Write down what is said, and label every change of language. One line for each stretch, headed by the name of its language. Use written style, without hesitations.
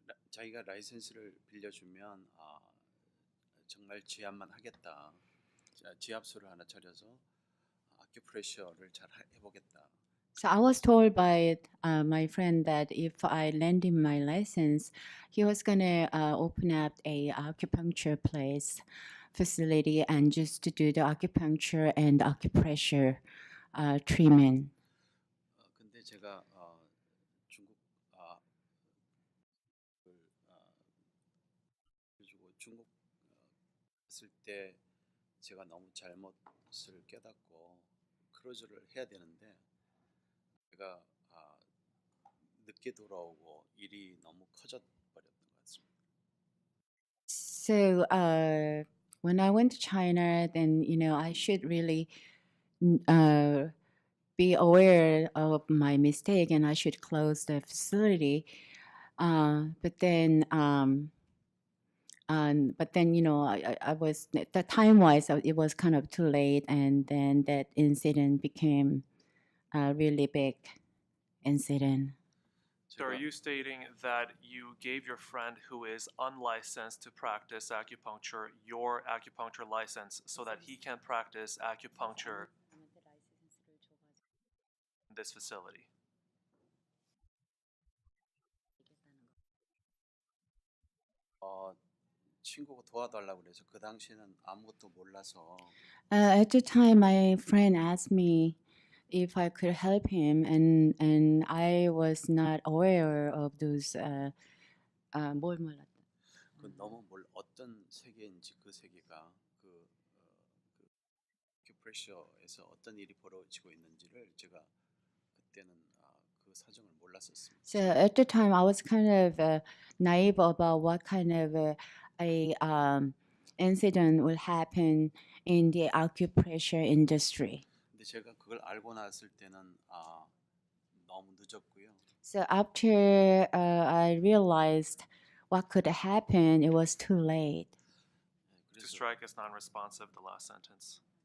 Korean: 자기가 라이센스를 빌려주면 정말 지압만 하겠다. 지압소를 하나 차려서 아큐프레셔를 잘 해보겠다.
English: So I was told by my friend that if I lend him my license, he was gonna open up a acupuncture place facility and just to do the acupuncture and acupressure treatment.
Korean: 근데 제가 중국 그래가지고 중국 갔을 때 제가 너무 잘못을 깨닫고 크루즈를 해야 되는데 제가 늦게 돌아오고 일이 너무 커져 버렸던 것 같습니다.
English: So when I went to China, then I should really be aware of my mistake and I should close the facility. But then I was the time wise it was kind of too late, and then that incident became a really big incident. So are you stating that you gave your friend who is unlicensed to practice acupuncture your acupuncture license so that he can practice acupuncture in this facility?
Korean: 친구가 도와달라고 그래서 그 당시에는 아무것도 몰라서
English: At the time, my friend asked me if I could help him, and I was not aware of those.
Korean: 뭘 몰랐다. 너무 어떤 세계인지 그 세계가 그 아큐프레셔에서 어떤 일이 벌어지고 있는지를 제가 그때는 그 사정을 몰랐었습니다.
English: So at the time, I was kind of naive about what kind of a incident will happen in the acupressure industry.
Korean: 근데 제가 그걸 알고 났을 때는 너무 늦었고요.
English: So after I realized what could happen, it was too late. To
Korean: 그래서
English: strike as non-responsive, the last sentence.